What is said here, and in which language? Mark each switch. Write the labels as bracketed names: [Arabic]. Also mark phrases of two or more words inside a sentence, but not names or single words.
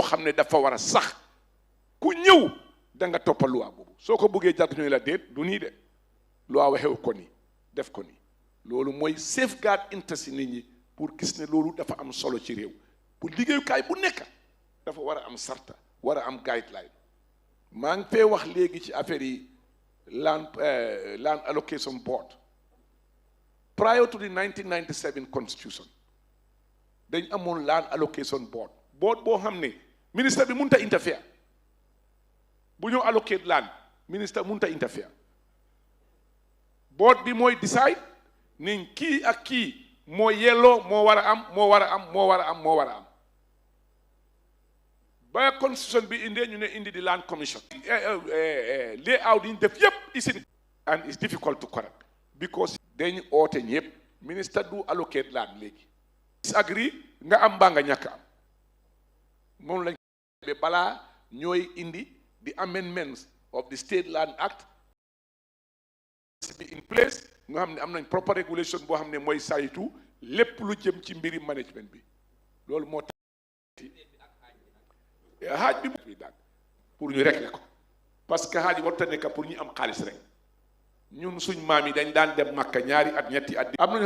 [Wolof] xam ne dafa war a sax ku ñëw da nga toppa loi boobu soo ko bëggee jàpp ñooy la déet du nii de loi waxew ko nii def ko nii loolu mooy [English] safeguard interest [Wolof] nit ñi pour gis ne loolu dafa am solo ci réew pour liggéeyukaay bu nekk dafa war a am sarta war a am guideline maa ngi fee wax léegi ci affaire yi [English] land allocation board prior to the 1997 constitution [Wolof] dañ amoon [English] land allocation board [Wolof] boo xam ne ministre bi mënut a interfere bu ñëw [English] allocate land [Wolof] ministre mënut a interfere board bi mooy decide ni kii ak kii moo yelloo moo war a am moo war a am moo war a am moo war a am ba constitution bi indee ñu ne indi di [English] land commission [Wolof] layout yi ñu def yépp isin [English] and it's difficult to correct because [Wolof] dañu oote ñëpp ministre du [English] allocate land [Wolof] léegi disagree nga am mbaa nga ñàkk am moom lañ be balaa ñooy indi [English] the amendments of the State Land Act be in place [Wolof] nga xam ne am nañ [English] proper regulation [Wolof] boo xam ne mooy saytu lépp lu jëm ci mbiri management bi loolu moo tax xaaj bi daal pour ñu régler ko parce que xaaj warta nekk pour ñu am xaalis rek ñun suñ maam yi dañ daan dem Makka ñaari at ñetti at am na ñoo